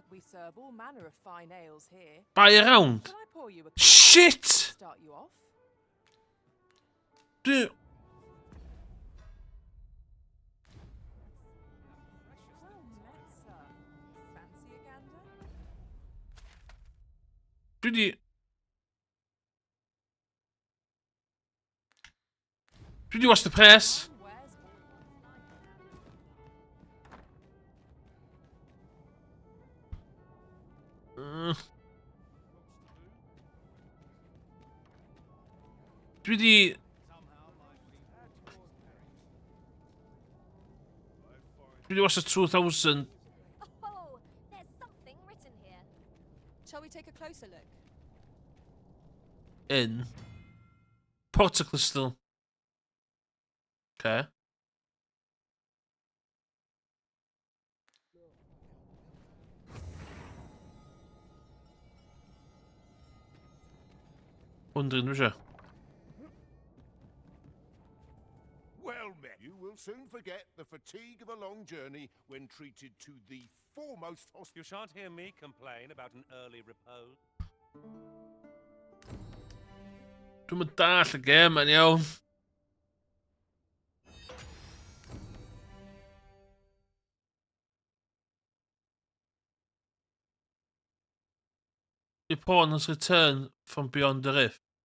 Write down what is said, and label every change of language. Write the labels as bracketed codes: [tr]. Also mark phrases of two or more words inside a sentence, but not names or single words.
[en] We serve all manner of fine ales here. Buy around. Shall I pour you a cup Shit! to start you off? Dude. Fancy a gander? [cy] Dwi di... Dwi di [en] watch the press. [cy] Dwi di... Dwi di [en] watch the [cy] 2,000 [en] Oh, there's something written here. Shall we take a closer look? in Portacrystal. Okay. Wondering, was you? Well met. You will soon forget the fatigue of a long journey when treated to the foremost hospital. You shan't hear me complain about an early repose. [cy] Dwi'n mynd dall y gêm yn iawn. [en] Your pawn has returned from beyond the rift.